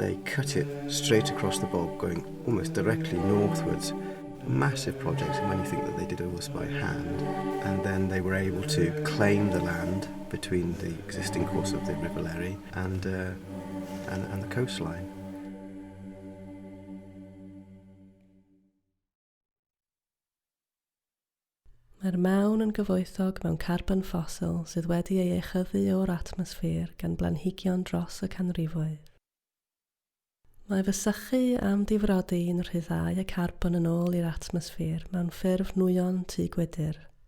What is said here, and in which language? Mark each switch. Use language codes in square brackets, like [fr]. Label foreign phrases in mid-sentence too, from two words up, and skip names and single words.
[en] They cut it straight across the bog, going almost directly northwards. A massive project, and when you think that they did all this by hand, and then they were able to claim the land between the existing course of the River Llanelli and the coastline. [cy] Mae'r mawn yn gyfoethog mewn carbon ffosil sydd wedi ei echyddu o'r atmosffer gan blanhigion dros y canrifoedd. Mae fy sychu am difrodi yn rhyddhau y carbon yn ôl i'r atmosffer mewn ffurf nwyon tŷ gwydr.